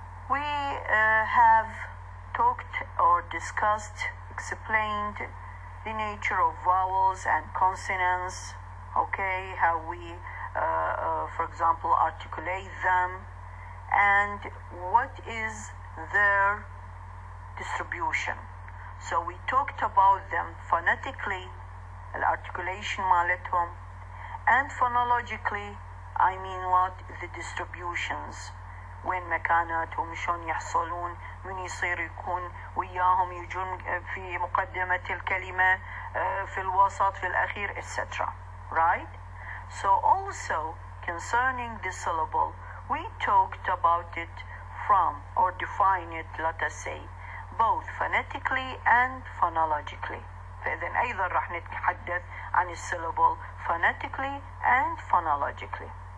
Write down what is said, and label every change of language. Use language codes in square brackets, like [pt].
[en] We have talked or discussed, explained the nature of vowels and consonants, okay, how we, for example, articulate them, and what is their distribution. So we talked about them phonetically, [ar] الارticulation مالتهم, [en] and phonologically, I mean what? The distributions. [ar] وين مكاناتهم، شلون يحصلون، من يصير يكون وياهم، يجون في مقدمة الكلمة، في الوسط، في الأخير, etc. [en] Right? So also concerning the syllable, we talked about it from, or define it, let us say, both phonetically and phonologically. [ar] فإذن أيضا راح نتحدث عن الsyllable [en] phonetically and phonologically.